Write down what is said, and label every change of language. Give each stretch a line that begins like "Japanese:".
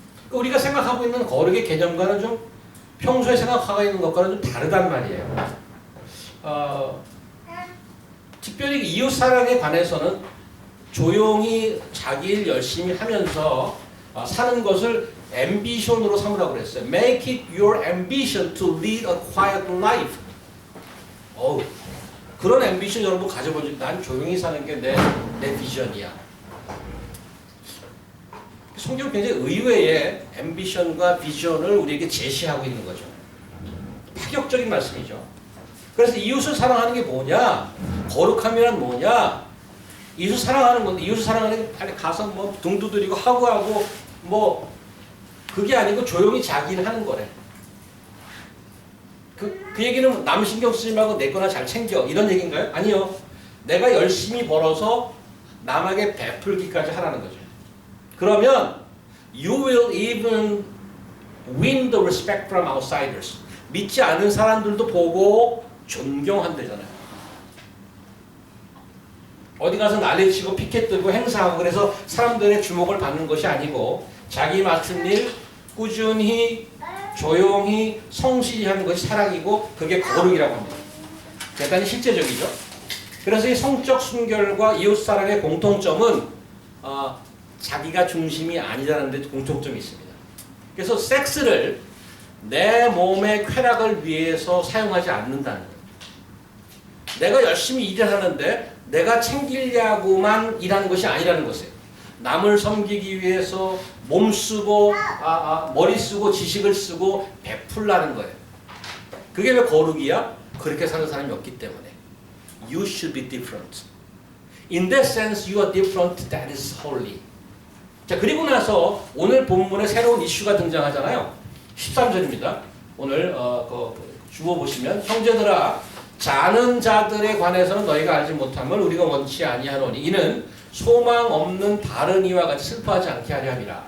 Korean: 우리가 생각하고 있는 거룩의 개념과는 좀 평소에 생각하고 있는 것과는 좀 다르단 말이에요. 특별히 이웃사랑에 관해서는 조용히 자기 일 열심히 하면서 사는 것을 ambition으로 삼으라고 그랬어요.
English: Make it your ambition to lead a quiet life.
Korean: 그런 ambition 여러분 가져보죠. 난 조용히 사는 게 내 비전이야. 성경은 굉장히 의외의 ambition과 비전을 우리에게 제시하고 있는 거죠. 파격적인 말씀이죠. 그래서 이웃을 사랑하는 게 뭐냐? 거룩함이란 뭐냐? 이웃을 사랑하는 건데 이웃을 사랑하는 게 빨리 가서 뭐 등 두드리고 하고 뭐 그게 아니고 조용히 자기 일 하는 거래. 그 얘기는 남 신경 쓰지 말고 내 거나 잘 챙겨 이런 얘기인가요? 아니요. 내가 열심히 벌어서 남에게 베풀기까지 하라는 거죠.
English: 그러면 you will even win the respect from outsiders.
Korean: 믿지 않은 사람들도 보고 존경한대잖아요. 어디 가서 난리치고 피켓 들고 행사하고 그래서 사람들의 주목을 받는 것이 아니고 자기 맡은 일 꾸준히 조용히 성실히 하는 것이 사랑이고 그게 거룩이라고 합니다. 대단히 실제적이죠. 그래서 이 성적 순결과 이웃사랑의 공통점은 자기가 중심이 아니라는 데 공통점이 있습니다. 그래서 섹스를 내 몸의 쾌락을 위해서 사용하지 않는다는 거예요. 내가 열심히 일을 하는데 내가 챙기려고만 일하는 것이 아니라는 것이에요. 남을 섬기기 위해서 몸 쓰고 머리 쓰고 지식을 쓰고 베풀라는 거예요. 그게 왜 거룩이야? 그렇게 사는 사람이 없기 때문에.
English: You should be different. In that sense, you are different. That is holy.
Korean: 자, 그리고 나서 오늘 본문에 새로운 이슈가 등장하잖아요. 13절입니다. 오늘 주어 보시면 형제들아 자는 자들에 관해서는 너희가 알지 못함을 우리가 원치 아니하노니 이는 소망 없는 바른 이와 같이 슬퍼하지 않게 하려 함이라.